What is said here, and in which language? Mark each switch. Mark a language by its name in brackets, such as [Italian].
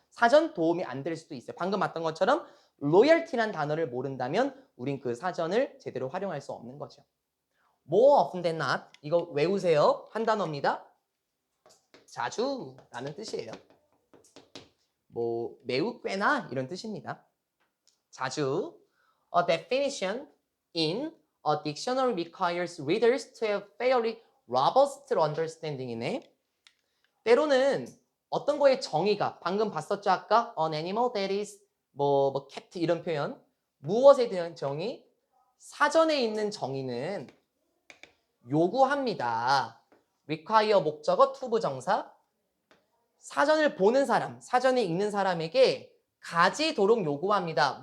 [Korean] 사전 도움이 안 될 수도 있어요. 방금 봤던 것처럼 로열티란 단어를 모른다면 우린 그 사전을 제대로 활용할 수 없는 거죠. [English] More often than not. [Korean] 이거 외우세요. 한 단어입니다. 자주 라는 뜻이에요. 매우 꽤나 이런 뜻입니다. 자주. [English] A definition in a dictionary requires readers to have fairly robust understanding이네. [Korean] 때로는 어떤 거의 정의가 방금 봤었죠 아까 [English] an animal that is kept [Korean] 이런 표현 무엇에 대한 정의 사전에 있는 정의는 요구합니다. require 목적어 to 부정사 사전을 보는 사람 사전에 읽는 사람에게 가지도록 요구합니다.